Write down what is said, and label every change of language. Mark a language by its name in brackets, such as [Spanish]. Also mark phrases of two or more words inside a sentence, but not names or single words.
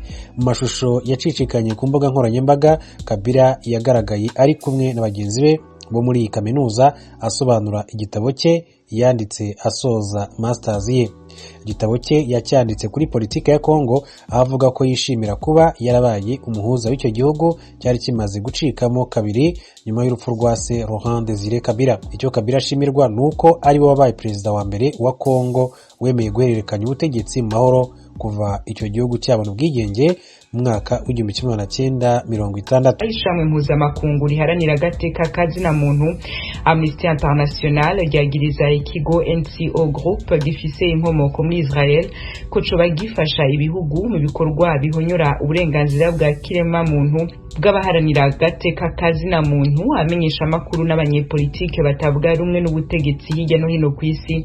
[Kinyarwanda] Mu mashusho yacicikanye ku mbuga nkoranyambaga, Kabila yagaragaye ari kumwe na bagenzi be bo muri iyi kaminuza asobanura igitabo cye yanditse asoza masters ye. Igitabo cye yacyanditse kuri politike ya Kongo, avuga ko yishimira kuba yarabaye umuhuza w'icyo gihugu cyari kimaze gucikamo kabiri nyuma y'urupfu rwa se Laurent Désiré Kabila. Icyo Kabila ashimirwa nuko ari we wabaye perezida wa mbere wa Kongo wemeye guhererekanya ubutegetsi mu mahoro kuva icyo gihugu cyabona ubwigenge mu mwaka w'1960. [Rundi] Ishamwe mpuzamakungu riharanira agateka kazina muntu Amnesty International ryagiriza ikigo NCO Group gifise inkomoko muri Israel ko coba gifasha ibihugu mu bikorwa bihonyora uburenganzira bwa kirema muntu bw'abaharanira agateka kazina muntu, amenyesha amakuru n'abanyepolitike batavuga rumwe n'ubutegetsi hirya no hino ku isi.